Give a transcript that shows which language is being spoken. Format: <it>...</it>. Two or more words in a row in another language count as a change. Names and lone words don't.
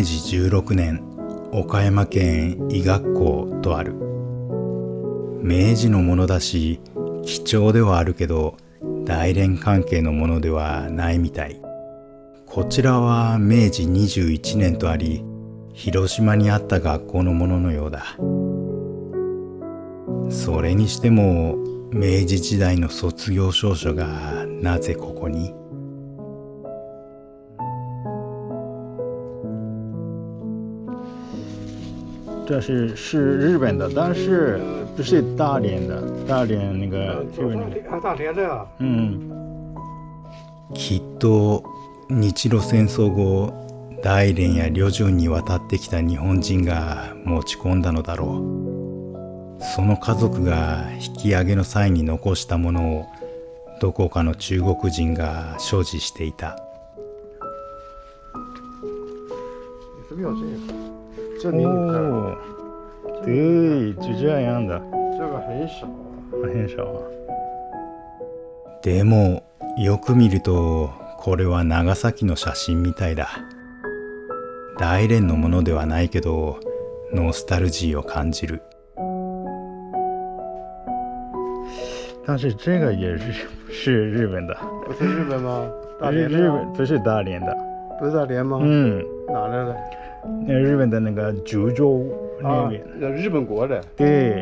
<ja>2016 年岡山県医学校とある。明治のものだし貴重ではあるけど大連関係のものではないみたい。こちらは明治21年とあり広島にあった学校のもののようだ。それにしても明治時代の卒業証書がなぜここに？</ja> <zh>这是日本的，但是不是大连的，大连那个大连的啊。</zh> <ja>きっと日露戦争後大連や旅順に渡ってきた日本人が持ち込んだのだろう。その家族が引き上げの際に残したものをどこかの中国人が所持していた。</ja> <zh>是不是有这个？这你看，哦，对，就这样的，这个很少啊。很少啊。</zh> <ja>でもよく見るとこれは長崎の写真みたいだ。大連のものではないけどノスタルジーを感じる。</ja> <zh>但是这个也是日本的，不是日本吗？大连的日本不是大连的，不是大连吗？哪来的？那日本的那个九州那边，日本国的。对，</zh>